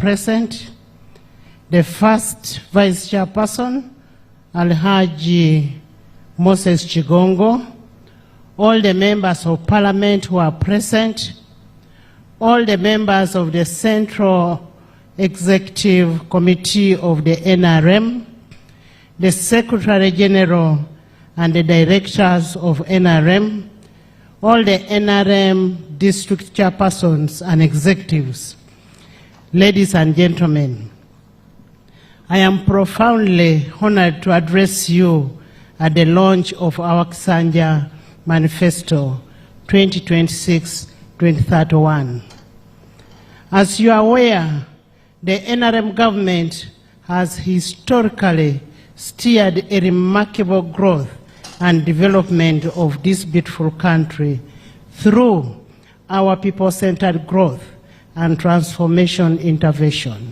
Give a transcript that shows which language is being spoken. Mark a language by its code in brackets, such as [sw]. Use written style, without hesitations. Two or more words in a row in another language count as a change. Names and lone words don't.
[en] present, the first Vice Chairperson, Alhaji Moses Chigongo, all the members of Parliament who are present, all the members of the Central Executive Committee of the NRM, the Secretary General and the directors of NRM, all the NRM district chairpersons and executives, ladies and gentlemen, I am profoundly honored to address you at the launch of our Kisanja Manifesto 2026-2031. As you are aware, the NRM government has historically steered a remarkable growth and development of this beautiful country through our people-centered growth and transformation intervention.